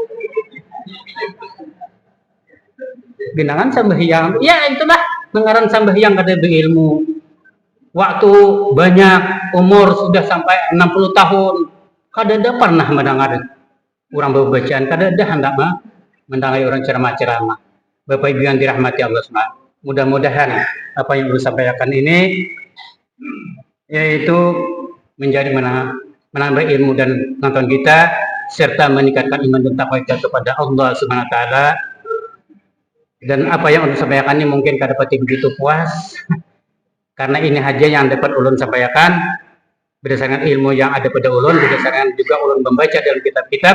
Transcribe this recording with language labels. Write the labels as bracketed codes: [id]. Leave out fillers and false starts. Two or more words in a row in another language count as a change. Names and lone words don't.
[bjn] Genangan sembahyang, ya itulah mengaran sembahyang kada berilmu. Waktu banyak, umur sudah sampai 60 tahun, kada ada pernah mendengar orang berbacaan, kada ada hendak mendengar orang ceramah-ceramah. [id] Bapak Ibu yang dirahmati Allah SWT, mudah-mudahan apa yang saya sampaikan ini yaitu menjadi menambah ilmu dan pengetahuan kita serta meningkatkan iman dan takwa kita kepada Allah [ar] سبحانه وتعالى. [bjn] Dan apa yang ulun sampaikan ini mungkin kada pati begitu puas karena ini aja yang dapat ulun sampaikan berdasarkan ilmu yang ada pada ulun, berdasarkan juga ulun membaca dalam kitab-kitab.